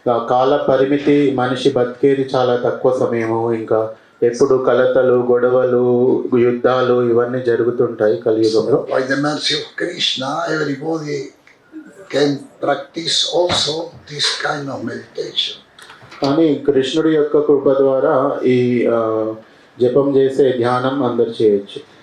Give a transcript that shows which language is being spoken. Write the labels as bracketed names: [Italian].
[Telugu] కాల పరిమితి, మనిషి బతికేది చాలా తక్కువ సమయము, ఇంకా ఎప్పుడు కలతలు, గొడవలు, యుద్ధాలు ఇవన్నీ జరుగుతుంటాయి కలియుగంలో. [English] By the mercy of Krishna, everybody can practice also this kind of meditation. [Telugu] కానీ కృష్ణుడి యొక్క కృప ద్వారా ఈ జపం చేసే ధ్యానం అందరు చేయొచ్చు.